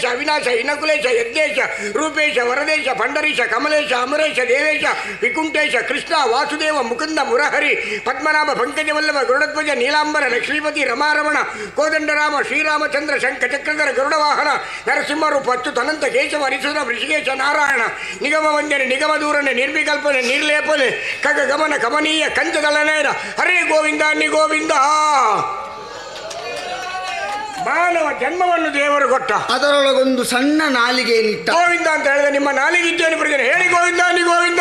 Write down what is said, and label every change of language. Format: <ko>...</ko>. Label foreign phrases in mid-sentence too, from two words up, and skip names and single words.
<kn>ಅವಿನಾಶ, ಇನಕುಲೇಶ, ಯಜ್ಞೇಶ, ರೂಪೇಶ, ವರದೇಶ, ಪಂಡರೀಶ, ಕಮಲೇಶ, ಅಮರೇಶ, ದೇವೇಶ, ವಿಕುಂಠೇಶ, ಕೃಷ್ಣ, ವಾಸುದೇವ, ಮುಕುಂದ, ಮುರಹರಿ, ಪದ್ಮನಾಭ, ಪಂಕಜವಲ್ಲಭ, ಗರುಡಧ್ವಜ, ನೀಲಾಂಬರ, ಲಕ್ಷ್ಮೀಪತಿ, ರಮಾರಮಣ, ಕೋದಂಡರಾಮ, ಶ್ರೀರಾಮಚಂದ್ರ, ಶಂಖ ಚಕ್ರಧರ, ಗರುಡವಾಹನ, ನರಸಿಂಹರೂಪ, ಅಚ್ಯುತ, ಅನಂತ, ಕೇಶವ, ಹರಿಸುರ, ಋಷಿಕೇಶ, ನಾರಾಯಣ, ನಿಗಮ ವಂದನೆ, ನಿಗಮ ದೂರನೆ, ನಿರ್ವಿಕಲ್ಪನೆ, ನಿರ್ಲೇಪನೆ, ಖಗ ಗಮನ, ಕಮನೀಯ, ಕಂಚದಳನೇರ, ಹರೇ ಗೋವಿಂದ ಅನ್ನಿ ಗೋವಿಂದ. ಮಾನವ ಜನ್ಮವನ್ನು ದೇವರು ಕೊಟ್ಟ, ಅದರೊಳಗೊಂದು ಸಣ್ಣ ನಾಲಿಗೆ ನಿಟ್ಟ. ಗೋವಿಂದ ಅಂತ ಹೇಳಿದ್ರೆ ನಿಮ್ಮ ನಾಲಿಗೆ ಇದ್ದೇನೆ ಪ್ರಜನೆ ಹೇಳಿ ಗೋವಿಂದ ಅನ್ನಿ ಗೋವಿಂದ.</kn>